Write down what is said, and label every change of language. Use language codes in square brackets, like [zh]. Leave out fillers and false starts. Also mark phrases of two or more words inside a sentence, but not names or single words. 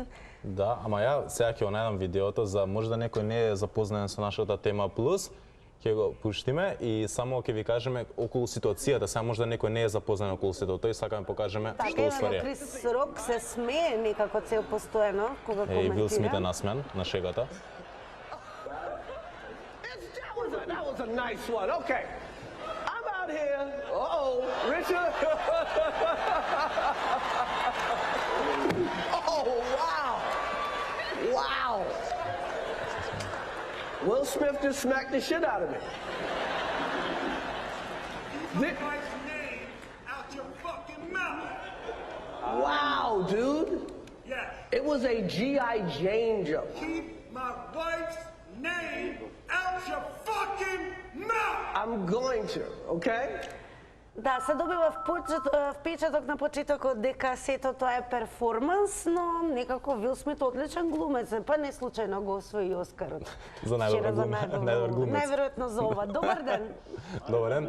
[mk] Да, ама ја сега ќе го најдам видеото за можда некој не е запознаен со нашата тема плюс, ќе го пуштиме и само ќе ви кажеме околу ситуацијата, сега можда некој не е запознаен околу ситуацијата и сакаме покажеме Така што е, уствари е. Крис Рок се смее некако цел постојано кога И Вил Смит е коментира. насмен на шегата. [en] That was a nice one. Okay. I'm out here. Uh-oh. Richard. Oh, wow. Wow. Will Smith just smacked the shit out of me. Wow, dude. Yes. It was a G.I. Jane joke. Keep my wife's name out your fucking mouth! I'm going to, okay? [mk] Да, се добива впечаток на почетокот дека сето тоа е перформанс, но некако Вил Смит одличен глумец, па не случајно го освои Оскарот. За најдобар Вчера за глумец, најдобар глумец. Најверојатно за ова. Добар ден. Добар ден.